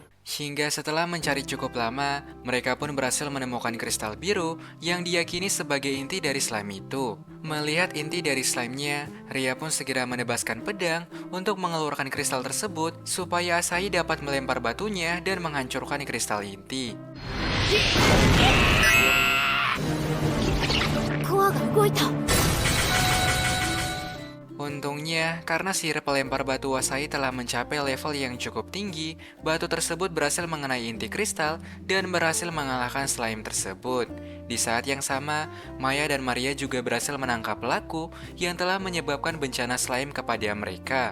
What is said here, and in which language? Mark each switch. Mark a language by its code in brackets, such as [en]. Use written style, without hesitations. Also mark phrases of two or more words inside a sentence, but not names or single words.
[id] Hingga setelah mencari cukup lama, mereka pun berhasil menemukan kristal biru yang diyakini sebagai inti dari slime itu. Melihat inti dari slime-nya, Ria pun segera menebaskan pedang untuk mengeluarkan kristal tersebut supaya Asahi dapat melempar batunya dan menghancurkan kristal inti. [ja] コアが動いた。 [id] Untungnya, karena sihir pelempar batu Asahi telah mencapai level yang cukup tinggi, batu tersebut berhasil mengenai inti kristal dan berhasil mengalahkan slime tersebut. Di saat yang sama, Maya dan Maria juga berhasil menangkap pelaku yang telah menyebabkan bencana slime kepada mereka.